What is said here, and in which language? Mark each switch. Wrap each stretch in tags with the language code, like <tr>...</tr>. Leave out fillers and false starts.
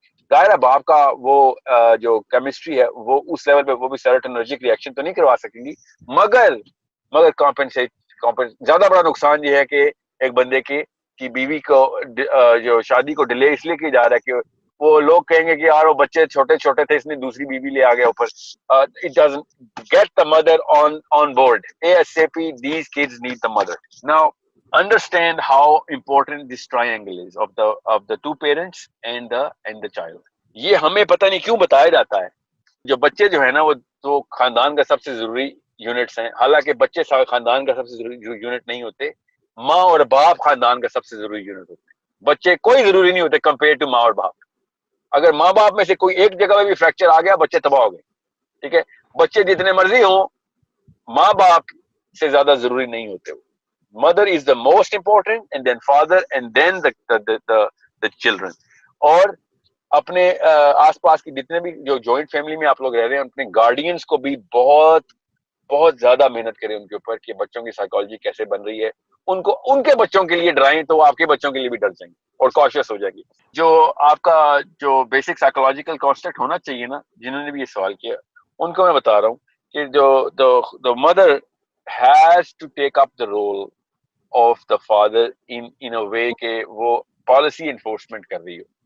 <ur>ظاہر ہے باپ کا وہ جو کیمسٹری ہے وہ اس لیول پہ وہ بھی سیروٹونرجک ری ایکشن تو نہیں کروا سکیں گی, مگر کمپنسیٹ زیادہ بڑا نقصان یہ ہے کہ ایک بندے کی بیوی کو جو شادی کو ڈیلے اس لیے کیا جا رہا ہے کہ وہ لوگ کہیں گے کہ یار وہ بچے چھوٹے چھوٹے تھے, اس نے دوسری بیوی لے آ گیا اوپر.</ur> <en>It doesn't get the mother on board. ASAP, these kids need the mother. Now, understand how important this triangle is of the two parents and the child.</en> <ur>یہ ہمیں پتہ نہیں کیوں بتایا جاتا ہے. جو بچے جو ہے نا وہ تو خاندان کا سب سے ضروری یونٹس ہیں, حالانکہ بچے خاندان کا سب سے ضروری یونٹ نہیں ہوتے. ماں اور باپ خاندان کا سب سے ضروری یونٹ ہوتے ہیں. بچے کوئی ضروری نہیں ہوتے کمپیئر ٹو ماں اور باپ. اگر ماں باپ میں سے کوئی ایک جگہ میں بھی فریکچر آ گیا بچے تباہ ہو گئے. ٹھیک ہے, بچے جتنے مرضی ہوں ماں باپ سے زیادہ ضروری نہیں ہوتے.</ur> <en>Mother is the most important and then father and then the children.</en> <ur>اور اپنے آس پاس کی جتنے بھی جو جوائنٹ فیملی میں آپ لوگ رہ رہے ہیں اپنے گارڈینس کو بھی بہت بہت زیادہ محنت کریں ان کے اوپر کہ بچوں کی سائیکالوجی کیسے بن رہی ہے, ان کو ان کے بچوں کے لیے ڈرائیں تو وہ آپ کے بچوں کے لیے بھی ڈر جائیں گے اور کاشیس ہو جائے گی. جو آپ کا جو بیسک سائیکولوجیکل کانسیپٹ ہونا چاہیے نا, جنہوں نے بھی یہ سوال کیا ان کو میں بتا رہا ہوں کہ جو</ur> <en>mother has to take up the role of the father in a way</en> <ur>کہ وہ پالیسی انفورسمنٹ کر رہی ہو.</ur>